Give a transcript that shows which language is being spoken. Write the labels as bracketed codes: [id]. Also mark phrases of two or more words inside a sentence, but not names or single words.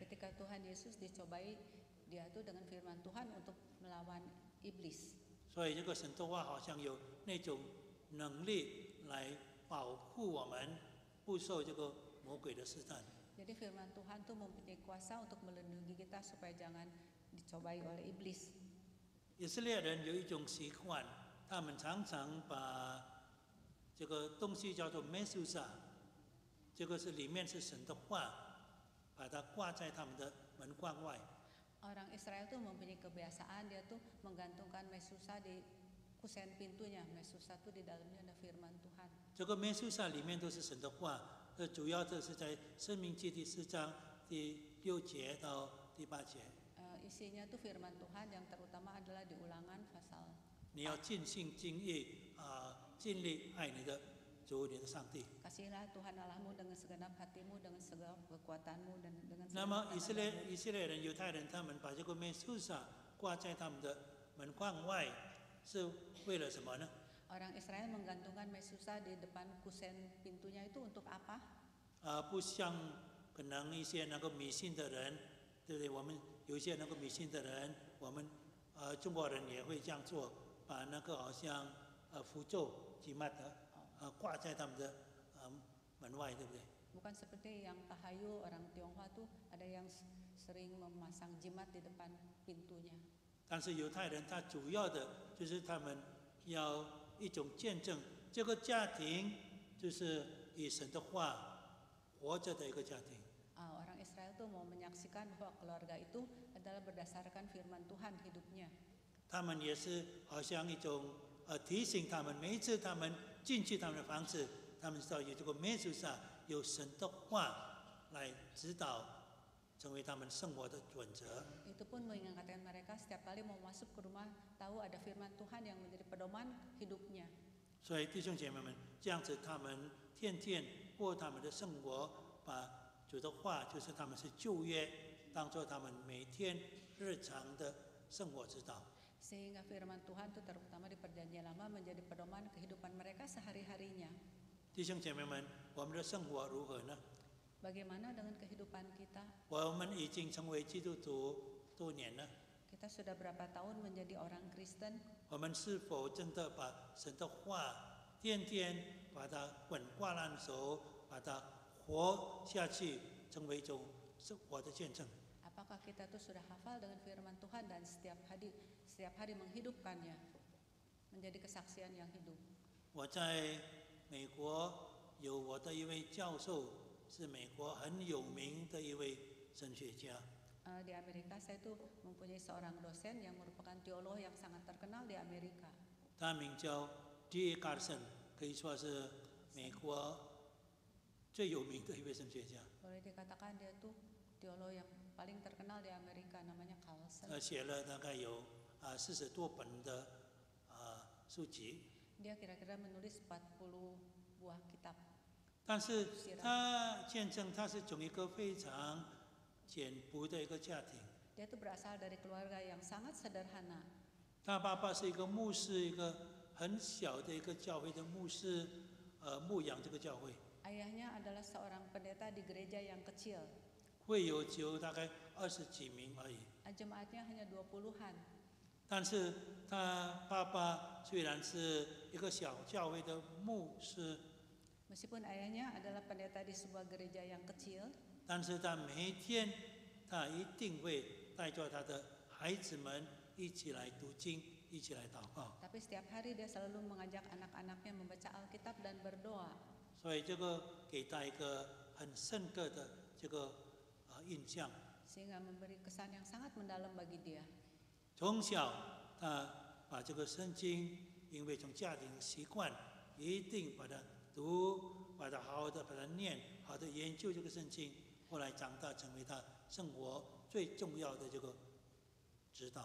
[id] Ketika Tuhan Yesus dicobai, dia itu dengan firman Tuhan untuk melawan iblis. [zh] 所以这个神的话好像有那种能力来保护我们不受这个魔鬼的试探。 [id] Jadi firman Tuhan itu mempunyai kuasa untuk melindungi kita supaya jangan dicobai oleh iblis. [zh] 以色列人有一种习惯，他们常常把这个东西叫做 Mesusa， 这个是里面是神的话，把它挂在他们的门框外。 [id] Orang Israel itu mempunyai kebiasaan, dia tuh menggantungkan mesusa di kusen pintunya. Mesusa itu di dalamnya ada firman Tuhan. [zh] 这个 Mesusa 里面都是神的话，主要这是在申命记第4章第6节到第8节。 [id] Isinya tuh firman Tuhan, yang terutama adalah di Ulangan pasal. [zh] 你要尽心尽意尽力爱你的主你的上帝。 [id] Kasihilah Tuhan Allahmu dengan segenap hatimu, dengan segala kekuatanmu, dan dengan [zh] 那么 [id] segenap [zh] 以色列人、犹太人，他们把这个 Mesusa 挂在他们的门框外，是为了什么呢？ [id] Orang Israel menggantungkan mesusa di depan kusen pintunya itu untuk apa? [zh] 不像可能一些能够迷信的人，对不对？我们有一些能够迷信的人，我们中国人也会这样做，把那个好像符咒、吉玛的挂在他们的门外，对不对？ [id] Bukan seperti yang tahayu orang Tionghoa tuh ada yang sering memasang jimat di depan pintunya. [zh] 但是犹太人他主要的就是他们要一种见证，这个家庭就是以神的话活着的一个家庭。 [id] Orang Israel tuh mau menyaksikan bahwa keluarga itu adalah berdasarkan firman Tuhan hidupnya. [zh] 他们也是好像一种提醒他们，每一次他们进去他们的房子，他们知道有这个美术上有神的话来指导，成为他们生活的准则。 [id] Itu pun mengingatkan mereka setiap kali mau masuk ke rumah tahu ada firman Tuhan yang menjadi pedoman hidupnya. [zh] 所以弟兄姐妹们，这样子他们天天过他们的生活，把主的话就是他们是旧约，当做他们每天日常的生活指导。 [id] Sehingga firman Tuhan itu terutama di perjanjian lama menjadi pedoman kehidupan mereka sehari-harinya. [zh] 弟兄姐妹们，我们的生活如何呢？ [id] Bagaimana dengan kehidupan kita? [zh] 我们已经成为基督徒多年了， [id] Kita sudah berapa tahun menjadi orang Kristen? [zh] 我们是否真的把神的话天天把它滚瓜烂熟，把它活下去，成为一种生活的见证？ [id] Apakah kita tuh sudah hafal dengan firman Tuhan dan setiap hari menghidupkannya menjadi kesaksian yang hidup? [zh] 我在美国有我的一位教授，是美国很有名的一位神学家。 [id] Di Amerika saya itu mempunyai seorang dosen yang merupakan teolog yang sangat terkenal di Amerika. [zh] 他名叫 D.A. Carson， 可以说是美国最有名的一位神学家。 [id] Boleh dikatakan dia tuh teolog yang paling terkenal di Amerika, namanya Carlson. [zh] 他写了大概有40多本的书籍， [id] Dia kira-kira menulis 40 buah kitab. [zh] 但是他见证他是从一个非常简朴的一个家庭。 [id] Dia tuh berasal dari keluarga yang sangat sederhana. [zh] 他爸爸是一个牧师，一个很小的一个教会的牧师，牧养这个教会。 [id] Ayahnya adalah seorang pendeta di gereja yang kecil. [zh] 会友只有大概20几名而已。 [id] Jemaatnya hanya 20-an. [zh] 但是他爸爸虽然是一个小教会的牧师， [id] Meskipun ayahnya adalah pendeta di sebuah gereja yang kecil, [zh] 但是他每一天他一定会带着他的孩子们一起来读经，一起来祷告。 [id] tapi setiap hari dia selalu mengajak anak-anaknya membaca Alkitab dan berdoa. [zh] 所以这个给他一个很深刻的这个印象。 [id] Sehingga memberi kesan yang sangat mendalam bagi dia. [zh] 从小他把这个圣经，因为从家庭习惯，一定把它读，把它好好的把它念，好的研究这个圣经。后来长大成为他生活最重要的这个指导。